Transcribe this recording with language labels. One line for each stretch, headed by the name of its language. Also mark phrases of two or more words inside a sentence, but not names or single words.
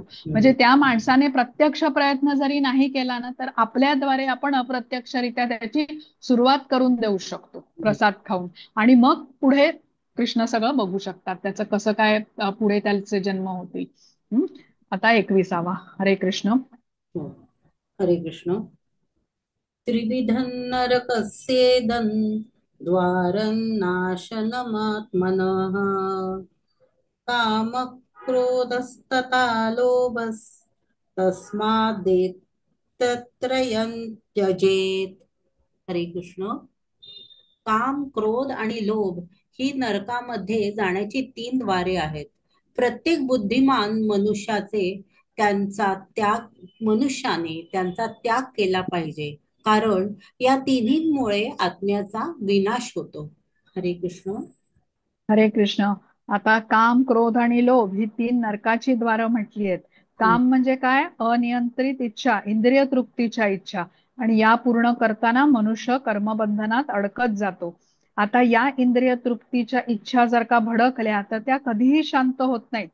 Marathi: म्हणजे त्या माणसाने प्रत्यक्ष प्रयत्न जरी नाही केला ना, तर आपल्याद्वारे आपण अप्रत्यक्षरित्या त्याची सुरुवात करून देऊ शकतो प्रसाद खाऊन. आणि मग पुढे कृष्ण सगळं बघू शकतात, त्याचं कसं काय पुढे त्याचे जन्म होतील. हं? आता 21वा. हरे कृष्ण. हो. हरे कृष्ण.
Sanskrit: त्रिविधं नरकस्येदं द्वारं नाशनमात्मनः कामक्रोधस्तथा लोभस्तस्मादेतत्रयं त्यजेत.
Marathi: हरे कृष्ण. काम, क्रोध आणि लोभ ही नरकामध्ये जाण्याची 3 द्वारे आहेत. प्रत्येक बुद्धिमान मनुष्याने त्यांचा त्याग केला पाहिजे, कारण या तिन्हींमुळे आत्म्याचा विनाश होतो. हरे कृष्ण. हरे कृष्ण. आता काम, क्रोध आणि लोभ ही 3 नरकाची द्वारं म्हटली आहेत. हम्म, काम म्हणजे काय? अनियंत्रित इच्छा, इंद्रिय तृप्तीच्या इच्छा. आणि या पूर्ण करताना मनुष्य कर्मबंधनात अडकत जातो. आता या इंद्रिय तृप्तीच्या इच्छा जर का भडकल्या तर त्या कधीही शांत होत नाहीत.